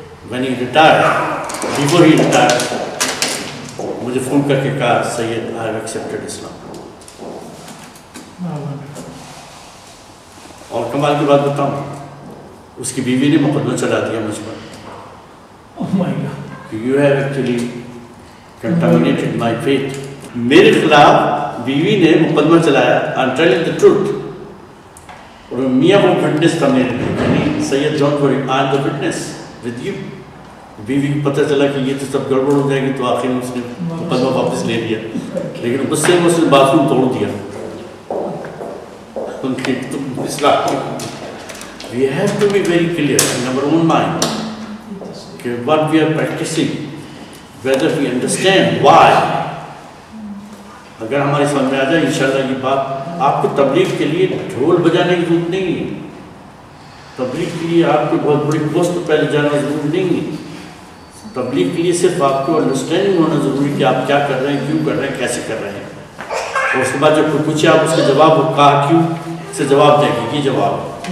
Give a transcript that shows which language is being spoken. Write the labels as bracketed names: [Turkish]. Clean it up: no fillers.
[English] When he retired, before he retired, [Urdu] مجھے phone کر کے کہا [English] Syed I have accepted Islam. [Urdu] اور کمال کی بات بتاؤں، اس کی بیوی نے مقدمہ چلا دیا مجھ پر. [English] You have actually contaminated my faith. [Urdu] میرے خلاف بیوی نے مقدمہ چلایا. [English] I'm telling the truth. [Urdu] اور میاں وہ وٹنس تھا میرے لیے، یعنی سید [English] Don't worry I am the witness with you. [Urdu] بیوی کو پتہ چلا کہ یہ تو سب گڑبڑ ہو جائے گی تو آخر میں اس نے مقدمہ واپس لے لیا، لیکن اس سے اس نے باتھ روم توڑ دیا. ان کی اصلاح. [English] We have to be very clear in our own mind کہ what we are practicing, whether we understand why. [Urdu] اگر ہماری سمجھ میں آ جائے انشاءاللہ یہ بات، آپ کو تبلیغ کے لیے ڈھول بجانے کی ضرورت نہیں ہے. تبلیغ کے لیے آپ کو بہت بڑی پوسٹ پہلے جانا ضروری نہیں ہے. تبلیغ کے لیے صرف آپ کو انڈرسٹینڈنگ ہونا ضروری کہ آپ کیا کر رہے ہیں، کیوں کر رہے ہیں، کیسے کر رہے ہیں، اور اس کے بعد جب کوئی پوچھے آپ اس کا جواب وہ کہا کیوں سے جواب دیں گے، یہ جواب